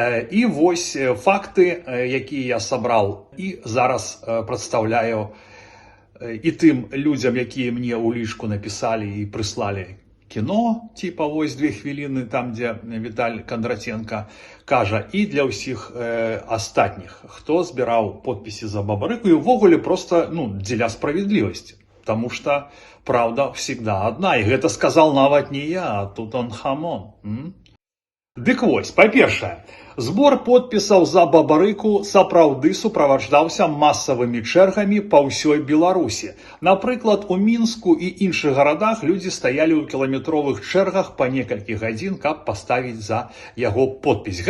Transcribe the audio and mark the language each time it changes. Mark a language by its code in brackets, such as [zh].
[be] І вось факты, якія я сабраў і зараз прадстаўляю і тым людзям, якія мне ў лічку напісалі і прыслалі кіно, типа вось 2 хвіліны, там, дзе Віталь Кондратенко кажа, і для ўсіх астатніх, хто збіраў подпіси за Бабарыку, і ўвогуле просто, дзеля справедлівасці. [ru] Потому что правда всегда одна. И это сказал [be] нават [ru] не я, а Тутанхамон. [be] Дык вось, па-першае, збор подпісаў за Бабарыку сапраўды суправаджаўся масавымі чэргамі па ўсёй Беларусі. Напрыклад, у Мінску і іншых гарадах людзі стаялі ў кіламетровых чэргах па некалькі гадзін, каб паставіць за яго подпіс.